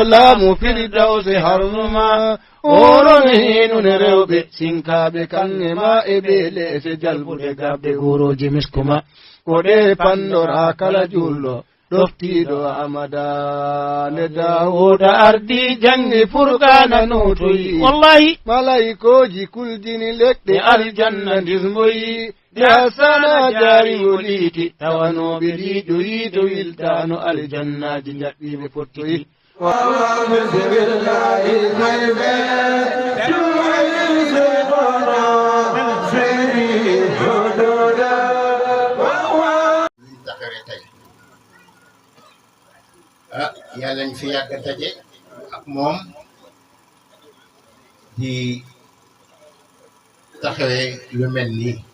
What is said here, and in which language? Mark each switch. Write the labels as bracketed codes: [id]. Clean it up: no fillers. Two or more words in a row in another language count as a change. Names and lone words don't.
[ff] laamu firdawse harnuma oron hinune rewɓe sinkaɓe kange ma e ɓe leese jalbude gabde goroji miskuma koɗe pandora kala julɗo ɗoftiɗo ahmada nde Dawuda ardi jangi furqana notoyi wallahi malaikoji kuldini leɗɗe aljanna dismoyi de hasana jari woliti tawanoɓe liɗoyi to wiltano aljannaji jaɓɓiɓe pottoyi [wo] yàlla ñu fi yàgg daje ak moom di taxawee lu mel nii